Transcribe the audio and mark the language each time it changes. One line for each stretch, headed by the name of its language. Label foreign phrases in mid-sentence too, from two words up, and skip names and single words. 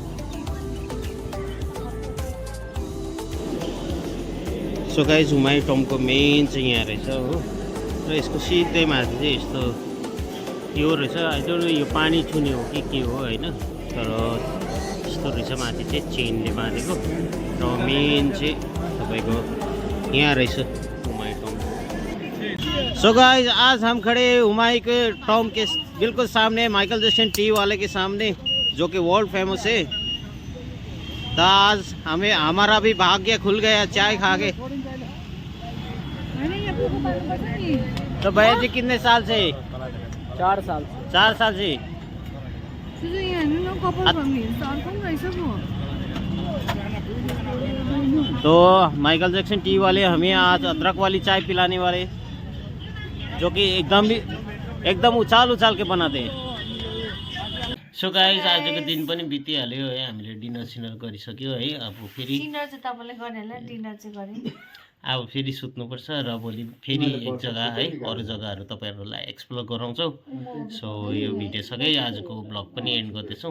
English: so guys
Nepali: हुमाई टम्बको मेन चाहिँ यहाँ रहेछ हो, र यसको सिधै माथि चाहिँ यस्तो यो रहेछ।
English: I don't know
Nepali: यो पानी छुने हो कि के हो होइन, तर यस्तो रहेछ माथि चाहिँ चेनले बाँधेको। र मेन चाहिँ तपाईँको यहाँ रहेछ हुमाई टम्ब।
English: so guys
Hindi: आज हम खड़े हुमाई के टॉम के बिल्कुल सामने, माइकल जैक्सन टी वाले के सामने, जो कि
English: world famous
Hindi: है। तो आज हमें हमारा भी भाग्य खुल गया चाय खा के। तो भैया जी कितने साल से? 4 साल। 4 साल से। तो माइकल जैक्सन टी वाले हमें आज अदरक वाली चाय पिलाने वाले, जो कि एकदम उछाल के बनाते हैं।
English: so guys
Nepali: आजको दिन पनि बितिहाल्यो है, हामीले डिनर सिनर गरिसक्यो है। अब फेरि डिनर चाहिँ तपाईले गर्ने होला, डिनर चाहिँ गरे। अब फेरि सुत्नुपर्छ र भोलि फेरि एक जग्गा है अरू जग्गाहरू तपाईँहरूलाई एक्सप्लोर गराउँछौँ। सो यो भिडियो सँगै आजको ब्लग पनि एन्ड गर्दैछौँ।